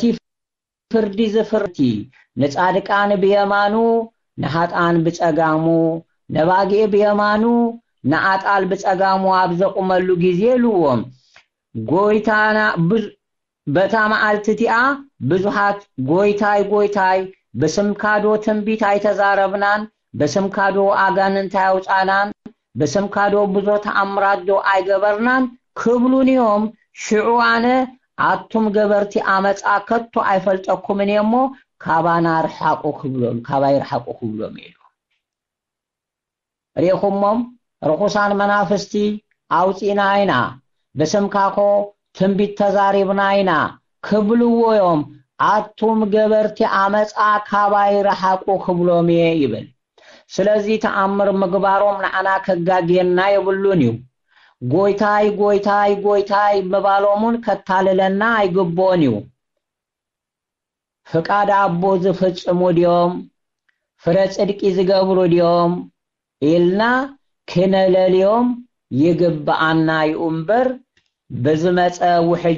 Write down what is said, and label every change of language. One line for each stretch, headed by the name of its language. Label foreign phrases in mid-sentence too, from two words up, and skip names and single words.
Tigrinya: ፍርዲ ዝፍርቲ ንጻድቃን በየማኑ ንኃጥኣን ብጸጋሙ ነባጊዕ በየማኑ ንኣጣል ብጸጋሙ ኣብ ዘቁመሉ ጊዜ ልዎም ጎይታና በታ መዓልቲ ብዙሃት ጎይታይ ጎይታይ በስምካዶ ትንቢት አይተዛረብናን በስምካዶ አጋንንት ያውጣናን በስምካዶ ብዙ ተአምራት ዶ አይገበርናን ክብሉኒዮም ሽዑአነ አቱም ገበርቲ አመጻ ከቶ አይፈልጠኩም እኔሞ ካባና ርሐቁ ክብሎም ካባይ ርሐቁ ክብሎም ይሉ ሪኹሞም ርኹሳን መናፍስቲ አውጪናይና በስምካኮ ትንቢት ተዛሪብናይና ክብሉዎዮም አቱም ገበርቲ አመጻ ካባይ ርሐቁ ክብሎም ይብል ስለዚህ ተአምር ምግባሮም ለአና ከጋጌና ይብሉን እዩ ጎይታይ ጎይታይ ጎይታይ መባሎሙን ከታለለና አይግቦን እዩ ፍቃድ አቦ ዝፍጽሙ ዲዮም ፍረ ጽድቂ ዝገብሩ ዲዮም ኢልና ክነለልዮም ይግባአና ይኡምበር በዝመጸ ውሕጅ